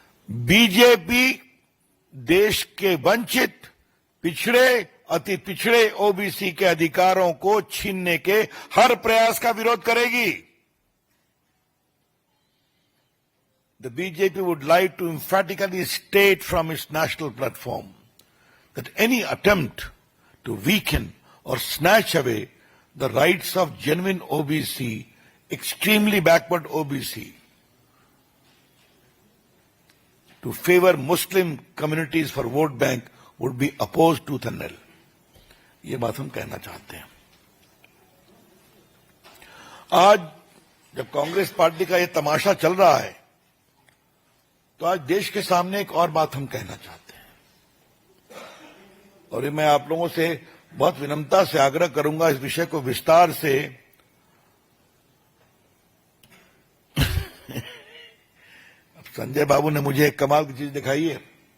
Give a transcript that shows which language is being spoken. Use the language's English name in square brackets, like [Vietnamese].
[Hindi] BJP देश के वंचित, पिछड़े, अति पिछड़े ओबीसी के अधिकारों को छीनने के हर प्रयास का विरोध करेगी। [English] The BJP would like to emphatically state from its national platform that any attempt to weaken or snatch away the rights of genuine OBC, extremely backward OBC, to favor Muslim communities for vote bank would be opposed tooth and nail. [Hindi] ये बात हम कहना चाहते हैं। आज जब Congress party का ये तमाशा चल रहा है, तो आज देश के सामने एक और बात हम कहना चाहते हैं, और मैं आप लोगों से बहुत विनम्रता से आग्रह करूंगा इस विषय को विस्तार से अब संजय बाबू ने मुझे एक कमाल की चीज दिखाई है।